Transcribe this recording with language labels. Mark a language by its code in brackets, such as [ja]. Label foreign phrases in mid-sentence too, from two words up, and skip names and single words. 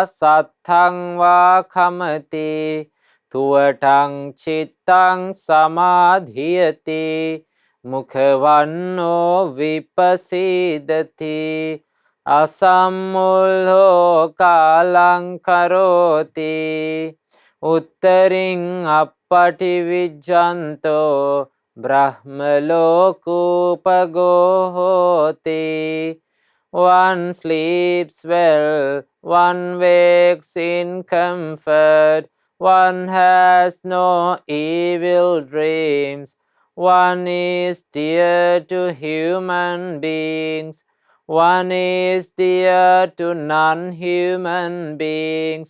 [pi] sattangva khamati tuvatang chittang samadhiyati mukhavanno vipasidati asammulho kalang karoti uttaring appati vijjanto brahmalokupagohoti. [en] One sleeps well, one wakes in comfort, one has no evil dreams, one is dear to human beings, one is dear to non-human beings.